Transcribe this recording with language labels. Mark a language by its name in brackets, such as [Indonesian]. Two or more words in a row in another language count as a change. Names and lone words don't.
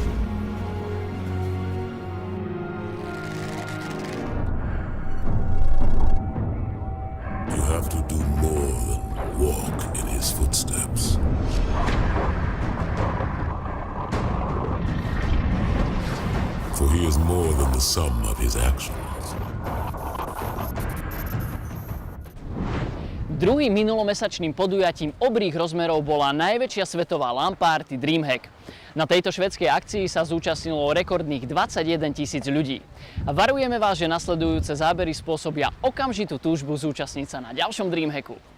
[English] You have to do more than walk in his footsteps. For he is more than the sum of his actions. [Slovak] Druhým minulomesačným podujatím obrých rozmerov bola najväčšia svetová LAN party DreamHack. Na tejto švédskej akcii sa zúčastnilo rekordných 21 000 ľudí. A varujeme vás, že nasledujúce zábery spôsobia okamžitú túžbu zúčastniť sa na ďalšom DreamHacku.